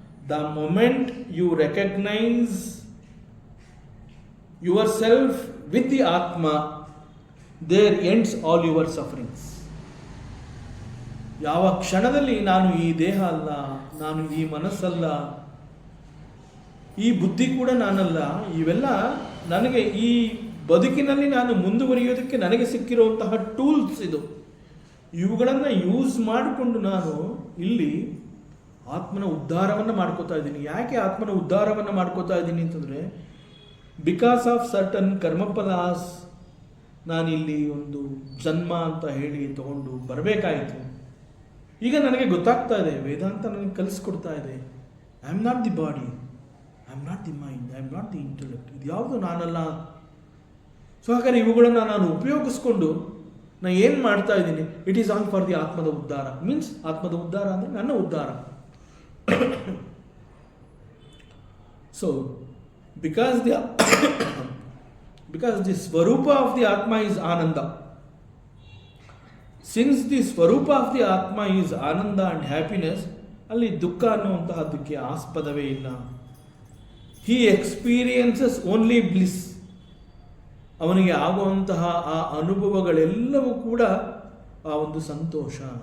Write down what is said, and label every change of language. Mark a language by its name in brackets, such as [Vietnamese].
[English] The moment you recognize yourself with the Atma, there ends all your sufferings. [Kannada] ಯಾವ ಕ್ಷಣದಲ್ಲಿ ನಾನು ಈ ದೇಹ ಅಲ್ಲ, ನಾನು ಈ ಮನಸ್ಸಲ್ಲ, ಈ ಬುದ್ಧಿ ಕೂಡ ನಾನಲ್ಲ, ಇವೆಲ್ಲ ನನಗೆ ಈ ಬದುಕಿನಲ್ಲಿ ನಾನು ಮುಂದುವರಿಯೋದಕ್ಕೆ ನನಗೆ ಸಿಕ್ಕಿರುವಂತಹ ಟೂಲ್ಸ್ ಇದು. ಇವುಗಳನ್ನು ಯೂಸ್ ಮಾಡಿಕೊಂಡು ನಾನು ಇಲ್ಲಿ ಆತ್ಮನ ಉದ್ಧಾರವನ್ನು ಮಾಡ್ಕೋತಾ ಇದ್ದೀನಿ. ಯಾಕೆ ಆತ್ಮನ ಉದ್ಧಾರವನ್ನು ಮಾಡ್ಕೋತಾ ಇದ್ದೀನಿ ಅಂತಂದರೆ, [English] because of certain ಕರ್ಮಫಲಾಸ್ [Kannada] ನಾನಿಲ್ಲಿ ಒಂದು ಜನ್ಮ ಅಂತ ಹೇಳಿ ತಗೊಂಡು ಬರಬೇಕಾಯಿತು. ಈಗ ನನಗೆ ಗೊತ್ತಾಗ್ತಾ ಇದೆ, ವೇದಾಂತ ನನಗೆ ಕಲಿಸ್ಕೊಡ್ತಾ ಇದೆ, [English] I am not the body, I am not the mind, I am not the intellect. [Kannada] ಇದು ಯಾವುದು ನಾನಲ್ಲ. ಸೊ ಹಾಗಾದ್ರೆ ಇವುಗಳನ್ನು ನಾನು ಉಪಯೋಗಿಸ್ಕೊಂಡು ನಾನು ಏನು ಮಾಡ್ತಾ ಇದ್ದೀನಿ? [English] it is all for the [Kannada] ಆತ್ಮದ ಉದ್ಧಾರ. ಮೀನ್ಸ್ ಆತ್ಮದ ಉದ್ಧಾರ ಅಂದರೆ ನನ್ನ ಉದ್ಧಾರ. [English] So, because the Swarupa of the Atma is Ananda, since the Swarupa of the Atma is Ananda and happiness, [Kannada] ಅಲ್ಲಿ ದುಃಖ ಅನ್ನುವಂತಹದಕ್ಕೆ ಆಸ್ಪದವೇ ಇಲ್ಲ. [English] He experiences only bliss. [Kannada] ಅವನಿಗೆ ಆಗುವಂತಹ ಆ ಅನುಭವಗಳೆಲ್ಲವೂ ಕೂಡ ಆ ಒಂದು ಸಂತೋಷ.